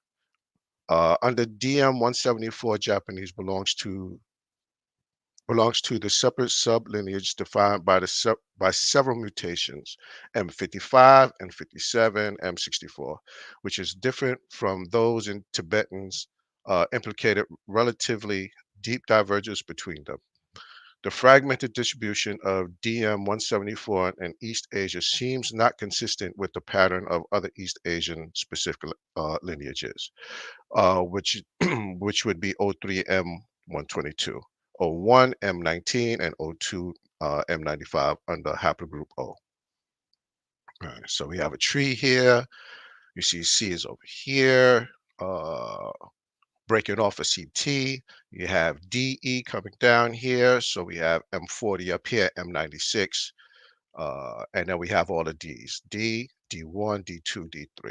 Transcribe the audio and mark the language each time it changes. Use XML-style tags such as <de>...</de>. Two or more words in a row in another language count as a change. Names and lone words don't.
<en>Under DM174, Japanese belongs to the separate sublineage defined by several mutations, M55, M57, M64, which is different from those in Tibetans, implicated relatively deep divergence between them. The fragmented distribution of DM174 in East Asia seems not consistent with the pattern of other East Asian specific lineages, which which would be O3M122, O1M19, and O2M95 under haplogroup O. All right, so we have a tree here. You see C is over here, breaking off a CT. You have DE coming down here. So we have M40 up here, M96. And then we have all the Ds, D, D1, D2, D3.</en>